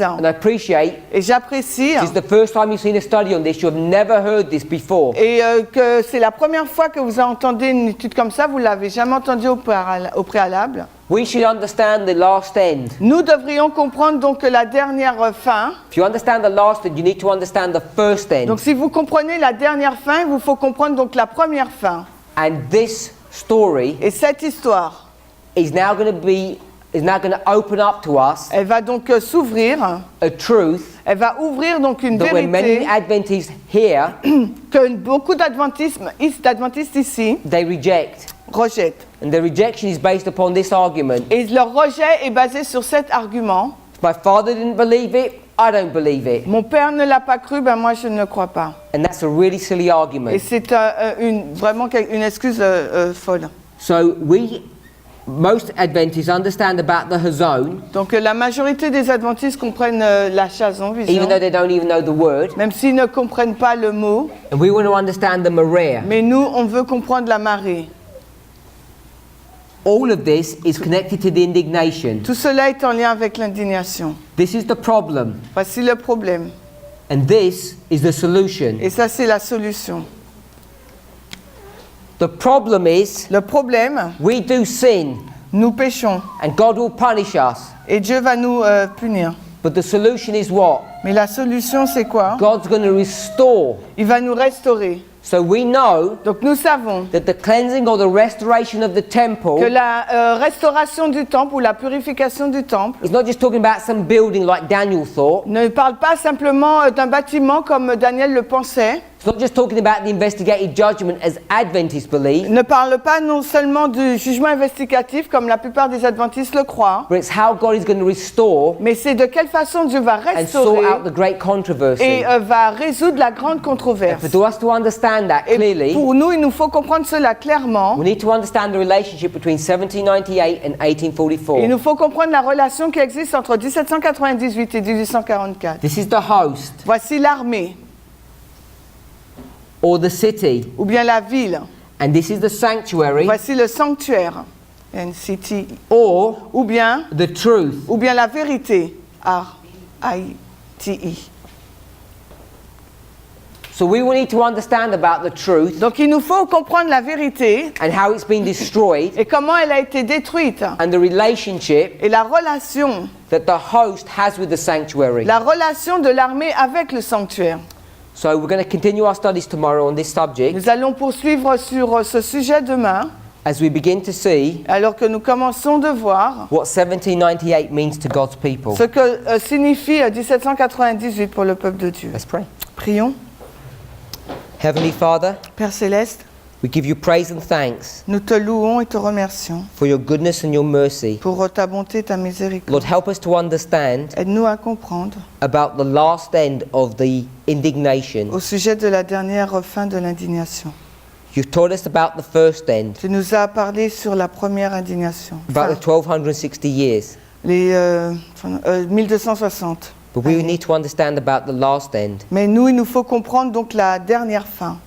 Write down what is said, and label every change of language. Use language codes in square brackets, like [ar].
[en] And I appreciate [fr] Et j'apprécie. [en] this is the first time you've seen a study on this. You have never heard this before. [fr] Et que c'est la première fois que vous entendez une étude comme ça, vous ne l'avez jamais entendue au préalable. [en] We should understand the last end. [fr] Nous devrions comprendre donc la dernière fin. [en] If you understand the last end, you need to understand the first end. [fr] Donc si vous comprenez la dernière fin, il vous faut comprendre donc la première fin. [en] And this story [fr] Et cette histoire, [en] is now going to open up to us [fr] elle va donc s'ouvrir, [en] a truth [fr] elle va ouvrir donc une [en] that when many [fr] vérité [en] Adventists hear, [fr] que beaucoup d'adventistes ici [en] they reject. [fr] rejettent. [en] And the rejection is based upon this argument. [fr] Et leur rejet est basé sur cet argument. [en] If my father didn't believe it, I don't believe it. [fr] Mon père ne l'a pas cru, ben moi je ne crois pas. [en] And that's a really silly argument. [fr] Et c'est vraiment une excuse folle. [en] So most Adventists understand about the Hazon, [fr] Donc la majorité des adventistes comprennent la Chazon, [en] even [fr] vision, [en] though they don't even know the word. [fr] même s'ils ne comprennent pas le mot. [en] And we want to understand the Maria. [fr] Mais nous, on veut comprendre la marée. [en] All of this is connected to the indignation. [fr] Tout cela est en lien avec l'indignation. [en] This is the problem. [fr] Voici le problème. [en] And this is the solution. [fr] Et ça, c'est la solution. [en] The problem is [fr] Le problème, [en] we do sin [fr] nous péchons [en] and God will punish us. [fr] et Dieu va nous punir. [en] But the solution is what? [fr] Mais la solution, c'est quoi? [en] God's going to restore. [fr] Il va nous restaurer. [en] So we know [fr] Donc nous savons [en] that the cleansing or the restoration of the temple [fr] que la restauration du temple ou la purification du temple [en] is not just talking about some building like Daniel thought. [fr] ne parle pas simplement d'un bâtiment comme Daniel le pensait. [en] It's not just talking about the investigative judgment as Adventists believe, [fr] ne parle pas non seulement du jugement investigatif, comme la plupart des adventistes le croient, [en] but it's how God is going to restore [fr] mais c'est de quelle façon Dieu va [en] and sort [fr] restaurer [en] out the great controversy. [fr] et va résoudre la grande controverse. [en] For us to understand that [fr] Et [en] clearly, [fr] pour nous, il nous faut comprendre cela clairement. [en] we need to understand the relationship between 1798 and 1844. [fr] Il nous faut comprendre la relation qui existe entre 1798 et 1844. [en] This is the host [fr] Voici l'armée, [en] or the city, [fr] ou bien la ville. [en] and this is the sanctuary [fr] Voici le sanctuaire, NCT, [en] or [fr] ou bien [en] the truth. [fr] la vérité, R-I-T-E. [en] So we will need to understand about the truth [fr] Donc il nous faut comprendre la vérité [en] and how it's been destroyed [fr] et comment elle a été détruite [en] and the relationship [fr] et la relation [en] that the host has with the sanctuary. [fr] de l'armée avec le sanctuaire. [en] So we're going to continue our studies tomorrow on this subject [fr] Nous allons poursuivre sur ce sujet demain, [en] as we begin to see [fr] alors que nous commençons de voir [en] what 1798 means to God's people. [fr] ce que signifie 1798 pour le peuple de Dieu. [en] Let's pray. [fr] Prions. [en] Heavenly Father, [fr] Père Céleste, [en] we give you praise and thanks [fr] nous te louons et te remercions [en] for your goodness and your mercy. [fr] pour ta bonté et ta miséricorde. [en] Lord, help us to understand [fr] Aide-nous à comprendre [en] about the last end of the indignation. [fr] au sujet de la dernière fin de l'indignation. [en] You've told us about the first end, [fr] Tu nous as parlé sur la première indignation, [en] about the 1260 years. [fr] les 1260. [en] But we need to understand about the last end [fr] Mais nous, il nous faut comprendre donc la dernière fin